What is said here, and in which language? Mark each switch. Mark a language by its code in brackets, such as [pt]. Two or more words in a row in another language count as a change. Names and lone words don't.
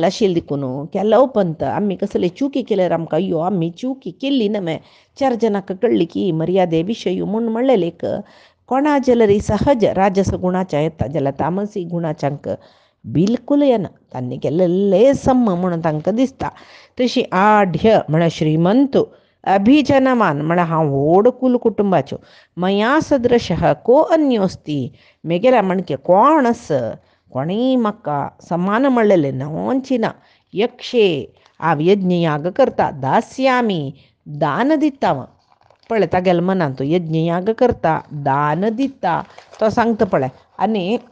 [kok] आशिल्ली देखून केलो उपंत आमी कसले चुकी केल्यार आमकां अय्यो आमी चुकी केल्ली नमे 4 जणांक कळ्ळी की मर्यादे विशयी म्हूण म्हणलें एक कोणा जाल्यार सहज राजस गुणाच्या येता जाल्यार तामसी गुणाच्यांक बिलकुल येना तांणी केल्लें सम म्हणून तांकां दिसता तशी आढ्य म्हळ्यार श्रीमंत अभिजनवान म्हळ्यार हांव व्हड कुल कुटुंबाच्यो [sa] मया सदृशः को अन्योस्ती [kok] मेगेल्या म्हणके कोण आस कोणीय म्हाका समान म्हणलेलें नवोंची ना यक्षे हांव यज्ञ याग करता दास्यामी दान दिता पळय तागेल्या मनान तो यज्ञ याग करता दान दिता तो सांगता पळय आनी